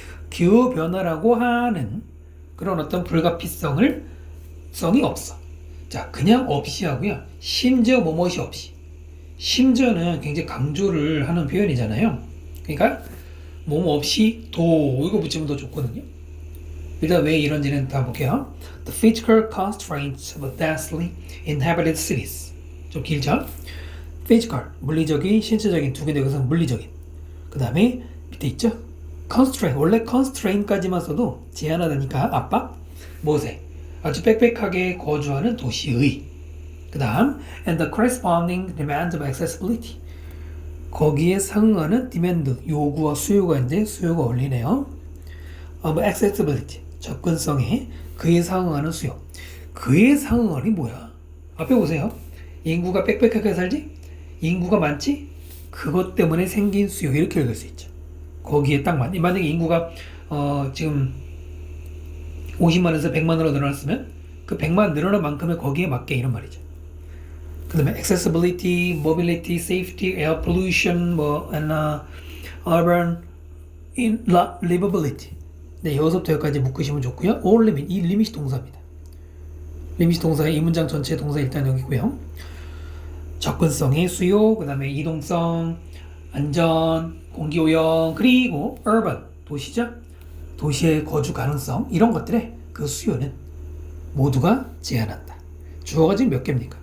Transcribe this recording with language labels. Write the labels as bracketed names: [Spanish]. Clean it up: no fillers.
[Korean] 기후변화라고 하는 그런 어떤 불가피성이 없어. 자, 그냥 없이 하고요. 심지어 뭐뭐이 없이. 심지어는 굉장히 강조를 하는 표현이잖아요. 그러니까 뭐뭐 없이 이거 붙이면 더 좋거든요. 일단 왜 이런지는 다 볼게요. [English] The physical constraints of densely inhabited cities. [Korean] 좀 길죠? physical, 물리적인, 신체적인 두 개인데 여기서 물리적인. 그 다음에 밑에 있죠? constraint, 원래 constraint까지만 써도 제한하다니까 압박, 모세. 아주 빽빽하게 거주하는 도시의. 그 다음 [English] and the corresponding demand of accessibility. [Korean] 거기에 상응하는 demand, 요구와 수요가 있는데 수요가 어울리네요. of accessibility, 접근성에 그에 상응하는 수요. 그에 상응하니 뭐야? 앞에 보세요. 인구가 빽빽하게 살지? 인구가 많지? 그것 때문에 생긴 수요. 이렇게 읽을 수 있죠. 거기에 딱 맞네. 만약에 인구가 지금 50만에서 100만으로 늘어났으면 그 100만 늘어난 만큼의 거기에 맞게 이런 말이죠. 그 다음에 [English] accessibility, mobility, safety, air pollution, and urban livability. [Korean] 네, 여기서부터 여기까지 묶으시면 좋고요. all limit, 이 리밋이 동사입니다. 리밋이 동사의 이 문장 전체 동사 일단 여기고요. 접근성의 수요, 그 다음에 이동성, 안전, 공기오염, 그리고 urban, 도시죠? 도시의 거주 가능성, 이런 것들의 그 수요는 모두가 제한한다. 주어가 지금 몇 개입니까?